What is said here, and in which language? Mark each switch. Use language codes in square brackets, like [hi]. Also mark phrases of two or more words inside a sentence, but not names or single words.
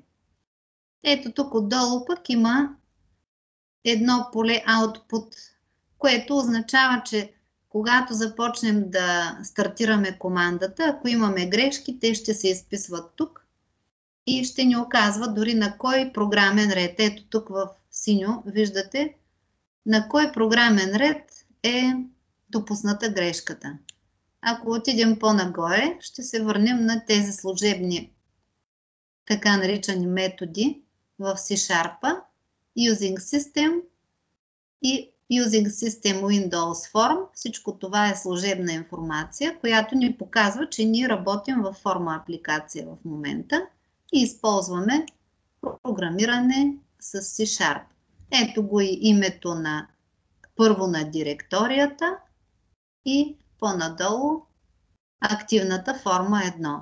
[bg] Ето тук отдолу пък има едно поле Output, което означава, че когато започнем да стартираме командата, ако имаме грешки, те ще се изписват тук и ще ни оказва дори на кой програмен ред. Ето тук в синьо виждате на кой програмен ред е допусната грешката. Ако отидем по-нагоре, ще се върнем на тези служебни така наричани методи в C-Sharp, [en] Using System [bg] и [en] Using System Windows Form. [bg] Всичко това е служебна информация, която ни показва, че ние работим във форма апликация в момента и използваме програмиране с C-Sharp. Ето го и името на първо на директорията и по-надолу активната форма 1.